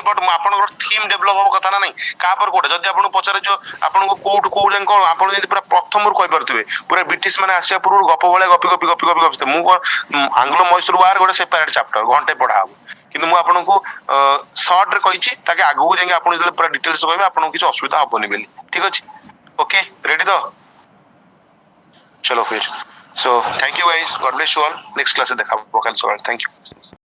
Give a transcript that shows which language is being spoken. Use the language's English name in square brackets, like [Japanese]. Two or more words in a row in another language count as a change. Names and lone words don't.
[Odia] ବଟ୍ ଆପଣଙ୍କର ଥିମ୍ ଡେଭଲପ ହବ କଥା ନା ନାଇଁ, କାପରେ କୋଉଟା ଯଦି ଆପଣଙ୍କୁ ପଚାରେ ଆପଣଙ୍କୁ କୋଉଠୁ କୋଉ ଯାଏଁ କଣ, ଆପଣ ଯଦି ପୁରା ପ୍ରଥମରୁ କହିପାରୁଥିବେ, ପୁରା ବ୍ରିଟିଶ ମାନେ ଆସିବା ପୂର୍ବରୁ ଗପ ଭଳିଆ ଗପି ମୁଁ କଣ ଆଙ୍ଗ୍ଲୋ ମହୀଶୂର ୱାର ଗୋଟେ [English] separate chapter [Odia] ଘଣ୍ଟେ ପଢା ହବ, କିନ୍ତୁ ମୁଁ ଆପଣଙ୍କୁ ସର୍ଟରେ କହିଛି, ତାକେ ଆଗକୁ ଯାଇକି ଆପଣ ଯେତେବେଳେ ପୁରା ଡିଟେଲ୍ସ କହିବେ ଆପଣଙ୍କୁ କିଛି ଅସୁବିଧା ହବନି ବୋଲି। ଠିକ ଅଛି, [English] okay ready [Hindi] तो चलो फिर। [English] So thank you guys, God bless you all. Next class [Hindi] से देखा कल सवाल। [English] Thank you.